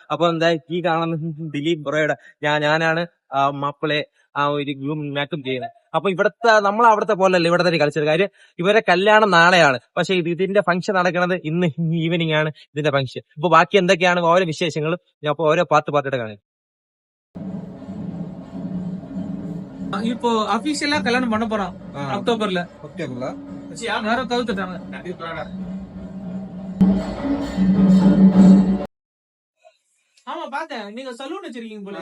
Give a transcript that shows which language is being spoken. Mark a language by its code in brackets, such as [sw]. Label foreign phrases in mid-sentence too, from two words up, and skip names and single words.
[ml] അപ്പൊ എന്താ ഈ കാണുന്ന ദിലീപ് ബ്രോയുടെ ഞാനാണ് മാപ്പിളെ ആ ഒരു [en] groom makeup [ml] ചെയ്യുന്നത്. അപ്പൊ ഇവിടുത്തെ നമ്മൾ അവിടുത്തെ പോലല്ല ഇവിടുത്തെ ഒരു കൾച്ചർ. കാര്യം ഇവരെ കല്യാണം നാളെയാണ്, പക്ഷെ ഇതിന്റെ ഫംഗ്ഷൻ നടക്കുന്നത് ഇന്ന് ഈവനിങ് ആണ് ഇതിന്റെ ഫംഗ്ഷൻ. അപ്പൊ ബാക്കി എന്തൊക്കെയാണ് ഓരോ വിശേഷങ്ങളും ഞാൻ അപ്പൊ ഓരോ പാർട്ടായിട്ട് കാണും. [ta] இப்போ அபிஷியலா கல்யாணம் பண்ண போறோம் அக்டோபர்ல. யாரும் தவிர்த்துட்டாங்க. ஆமா பார்த்தேன், நீங்க சலூன் வச்சிருக்கீங்க போல.